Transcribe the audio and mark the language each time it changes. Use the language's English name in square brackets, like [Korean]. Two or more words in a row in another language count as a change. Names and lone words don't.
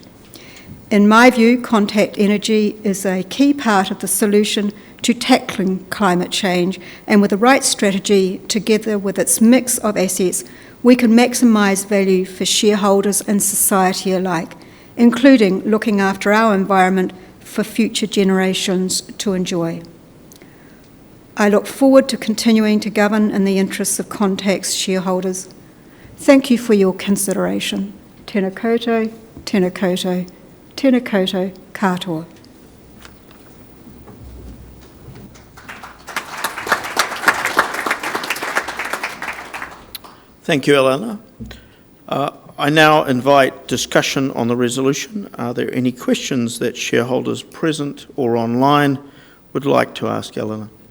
[English] In my view, Contact Energy is a key part of the solution to tackling climate change, and with the right strategy, together with its mix of assets, we can maximise value for shareholders and society alike, including looking after our environment for future generations to enjoy. I look forward to continuing to govern in the interests of Contact's shareholders. Thank you for your consideration. [Māori] Tēnā koutou, tēnā koutou, tēnā koutou katoa. [English] Thank you, Eleanor. I now invite discussion on the resolution. Are there any questions that shareholders present or online would like to ask Eleanor?